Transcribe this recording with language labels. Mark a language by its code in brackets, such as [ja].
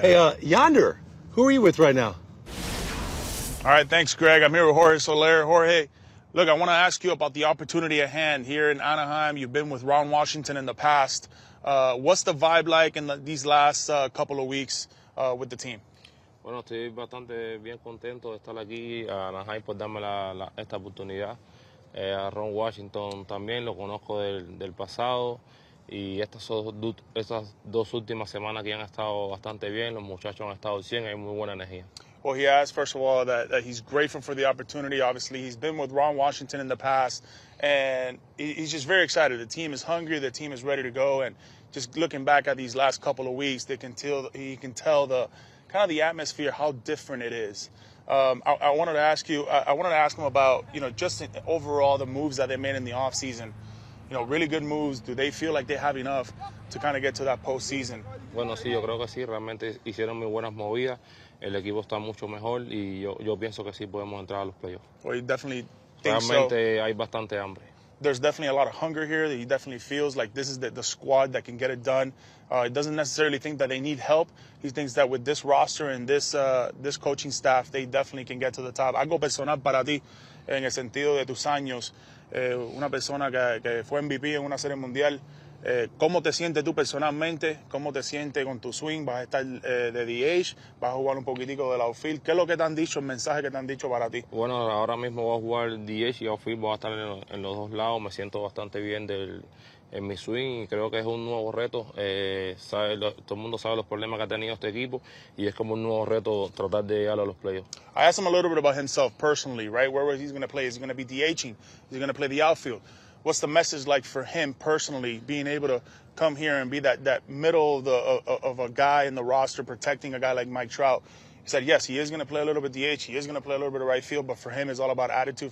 [en] Hey, Yonder, who are you with right now? All right, thanks, Greg. I'm here with Jorge Soler. Jorge, look, I want to ask you about the opportunity at hand here in Anaheim. You've been with Ron Washington in the past. What's the vibe like in these last couple of weeks with the team? [es] Bueno, estoy bastante bien contento de estar aquí a Anaheim por darme esta oportunidad. A Ron Washington también lo conozco del pasado. Y estas dos últimas semanas que han estado bastante bien, los muchachos han estado 100, hay muy buena energía. [en] Well, he asked, first of all, that he's grateful for the opportunity. Obviously, he's been with Ron Washington in the past, and he's just very excited. The team is hungry. The team is ready to go. And just looking back at these last couple of weeks, he can tell the kind of the atmosphere, how different it is. I wanted to ask you, I wanted to ask him about, just overall the moves that they made in the offseason. Really good moves. Do they feel like they have enough to kind of get to that postseason? [es] Bueno, sí, yo creo que sí, realmente hicieron muy buenas movidas. El equipo está mucho mejor y yo pienso que sí podemos entrar a los playoffs. [en] Well, you definitely think [es] Realmente hay bastante hambre. [en] There's definitely a lot of hunger here. That he definitely feels like this is the squad that can get it done. He doesn't necessarily think that they need help. He thinks that with this roster and this coaching staff, they definitely can get to the top. [es] Algo personal para ti, en el sentido de tus años. Una persona que fue MVP en una serie mundial. ¿Cómo te sientes tú personalmente? ¿Cómo te sientes con tu swing? ¿Vas a estar de DH? ¿Vas a jugar un poquitico del outfield? ¿Qué es lo que te han dicho, el mensaje que te han dicho para ti? Bueno, ahora mismo voy a jugar DH y outfield, voy a estar en los dos lados. Me siento bastante bien en mi swing y creo que es un nuevo reto. Todo el mundo sabe los problemas que ha tenido este equipo y es como un nuevo reto tratar de llegar a los playoffs. [en] I asked him a little bit about himself personally, right? Where he's going to play? Is he going to be DHing? Is he going to play the outfield? What's the message like for him personally, being able to come here and be that middle of a guy in the roster, protecting a guy like Mike Trout? He said, yes, he is going to play a little bit DH. He is going to play a little bit of right field, but for him, it's all about attitude.